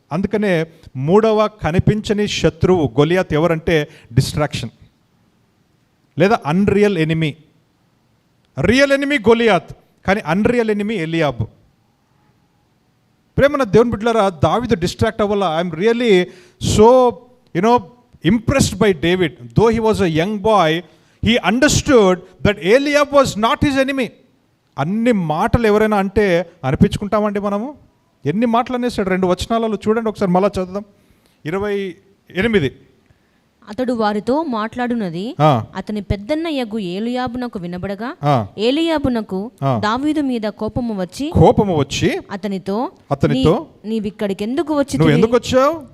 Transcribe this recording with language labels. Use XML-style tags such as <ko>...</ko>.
<te>అందుకనే మూడవ కనిపించని శత్రువు గొలియాత్ ఎవరంటే డిస్ట్రాక్షన్, లేదా unreal enemy. Real enemy Goliath, కానీ అన్రియల్ ఎనిమీ ఎలియాబ్. ప్రేమన దేవుని బిడ్డలారా, దావీదు distract అవ్వాల.</te> <en>I'm really so impressed by David. Though he was a young boy, he understood that Eliab was not his enemy.</en> <te>అన్ని మాటలు ఎవరైనా అంటే అనిపించుకుంటామండి మనము. ఎన్ని మాటలు అనేసాడు 2 వచనాలలో చూడండి ఒకసారి, మళ్ళా చదువుదాం. 28. అతడు వారితో మాట్లాడునది అతని పెద్దన్నయ్యగు ఏలీయాబునకు వినబడగా, ఏలీయాబునకు దావీదు మీద కోపము వచ్చి అతనితో నీవిక్కడికి ఎందుకు వచ్చావు?</te>